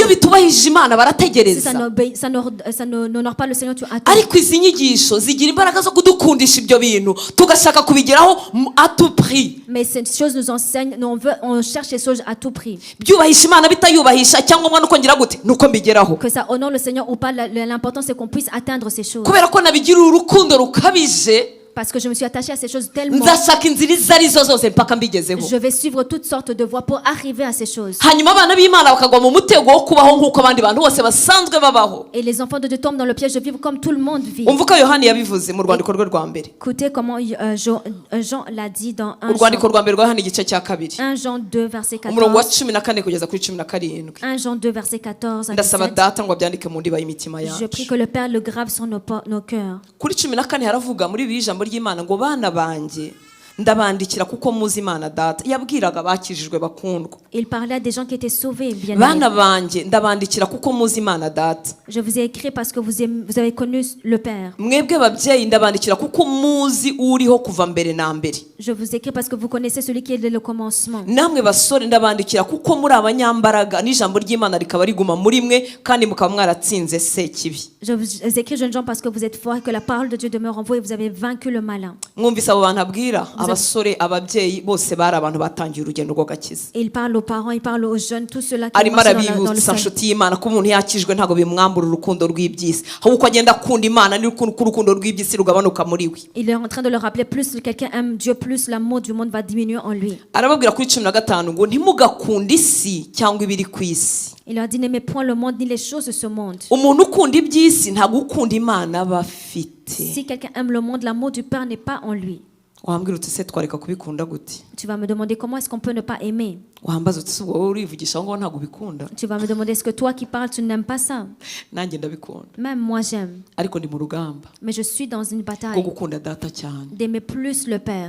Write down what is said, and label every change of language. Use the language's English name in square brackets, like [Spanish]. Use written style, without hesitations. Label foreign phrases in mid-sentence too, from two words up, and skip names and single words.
[Kinyarwanda] Iyo bitubahije Imana [French] Si [Kinyarwanda] barategereza. [French] ça n'honore pas le Seigneur, tu attends. [Kinyarwanda] Ariko izi nyigisho zigira imbaraga zo kudukundisha ibyo bintu tugashaka kubigeraho [French] à tout prix. Mais ces choses nous enseignent, on cherche les choses à tout prix. [Kinyarwanda] Byubahisha Imana bitayubahisha cyangwa mwana uko ngira gute nuko mbigeraho. [French] Que ça honore le Seigneur ou pas, l'important c'est qu'on puisse atteindre ces choses. [Kinyarwanda] Kubera ko nabigira urukundo rukabije. [French] Parce que je me suis attachée à ces choses tellement. [Kinyarwanda] Nzashaka inzira izo arizo zose mpaka mbigezeho. [French] Je vais suivre toutes sortes de voies pour arriver à ces choses. [Kinyarwanda] Hanyuma abana b'Imana bakagwa mu mutego wo kubaho nk'uko abandi bantu bose basanzwe babaho. [French] Et les enfants de Dieu tombent dans le piège de vivre comme tout le monde vit. [Kinyarwanda] Umva uko Yohani yabivuze mu rwandiko rwe rwa mbere. [French] Écoutez comment Jean l'a dit dans 1 [Kinyarwanda] Urwandiko rwa mbere rwa Yohani igice cya kabiri. [French] 1 Jean 2 verset [Kinyarwanda] Umurongo wa 14. 14 kugeza kuri 17. [French] 1 Jean 2 verset 14 à [Kinyarwanda] Ndasaba 17. data ngo abyandike mu ndiba y'imitima [French] Je prie [Kinyarwanda] yacu. [French] que le Père le grave sur nos cœurs. [Kinyarwanda] Kuri 14 haravuga muri bibiri ijambo ry'Imana ngo bana banjye ndabandikira kuko muzi Imana data. Yabwiraga bakijijwe bakundwa. [French] Il parlait à des gens qui étaient sauvés, bien [Kinyarwanda] Bana [French] aimés. [Kinyarwanda] banjye ndabandikira kuko muzi Imana data. [French] Je vous ai écrit parce que vous avez connu le Père. [Kinyarwanda] Mwebwe babyeyi ndabandikira kuko muzi uriho kuva mbere na mbere. [French] Je vous écris parce que vous connaissez celui qui est dès le commencement. [Kinyarwanda] Namwe basore ndabandikira kuko muri abanyambaraga n'ijambo ry'Imana rikaba riguma muri mwe kandi mukaba mwaratsinze Sekibi. [French] Je vous écris, jeunes gens, parce que vous êtes forts et que la parole de Dieu demeure en vous et vous avez vaincu le malin. [Kinyarwanda] Mwumvise abo bantu abwira abasore ababyeyi bose bari abantu batangiye urugendo rwo gakiza. [French] Et il parle aux parents, il parle aux jeunes, tous ceux-là qui [Kinyarwanda] Arimo [French] marchent dans le [Kinyarwanda] arabibutsa [French] salut. [Kinyarwanda] nshuti y'Imana ko umuntu yakijwe ntabwo bimwambura urukundo rw'ibyisi ahubwo agenda akunda Imana n'urukundo rw'ibyisi rugabanuka muri we. [French] Il est en train de leur rappeler, plus quelqu'un aime Dieu, plus l'amour du monde va diminuer en lui. [Kinyarwanda] Arababwira kuri 15 ngo ntimugakunde isi cyangwa ibiri ku isi. [French] Il leur dit, n'aimez point le monde ni les choses de ce monde. [Kinyarwanda] Umuntu ukunda iby'isi ntabwo ukunda Imana aba afite. [French] Si quelqu'un aime le monde, l'amour du Père n'est pas en lui. [Kinyarwanda] Wambwira uti se twareka kubikunda gute? [French] Tu vas me demander comment est-ce qu'on peut ne pas aimer. [Kinyarwanda] Wambaza uti wowe urivugisha ngo ntabwo ubikunda? [French] Tu vas me demander, est-ce que toi qui parles, tu n'aimes pas ça? [Kinyarwanda] Nanjye ndabikunda. [French] Même moi j'aime. [Kinyarwanda] Ariko ndi mu rugamba [French] Mais je suis dans une [Kinyarwanda] rwo [French] bataille [Kinyarwanda] gukunda data cyane [French] d'aimer plus le Père,